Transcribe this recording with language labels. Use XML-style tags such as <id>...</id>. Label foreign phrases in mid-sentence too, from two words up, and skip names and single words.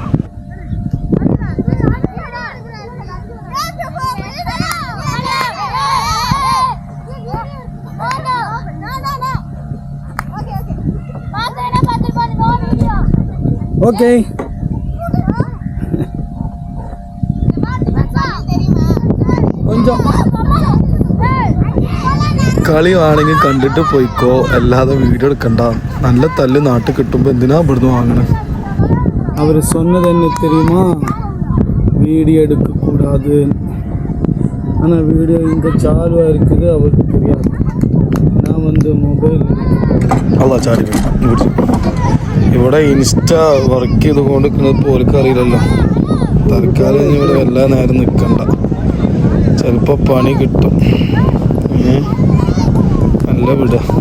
<ml>ഓക്കെ കളി ആണെങ്കിൽ കണ്ടിട്ട് പോയിക്കോ, അല്ലാതെ വീഡിയോ എടുക്കണ്ട. നല്ല തല്ല് നാട്ടിൽ കിട്ടുമ്പോൾ എന്തിനാ ഇവിടുന്ന് വാങ്ങണേ?</ml> <ta>അവർ சொன்னது என்ன தெரியுமா? வீடியோ எடுக்கக்கூடாது. ஆனால் வீடியோ இங்கே சாலுவாக இருக்குது, அவருக்கு தெரியாது.</ta> <ml>நான் മൊബൈൽ അല്ല ചാടി ഇവിടെ ഇൻസ്റ്റ വർക്ക് ചെയ്തുകൊണ്ട് നിൽക്കുന്നത് പോലും അറിയില്ലല്ലോ. തൽക്കാലം ഇവിടെ എല്ലാ നേരം നിൽക്കണ്ട, ചിലപ്പോൾ പണി കിട്ടും. നല്ല വിട.</ml>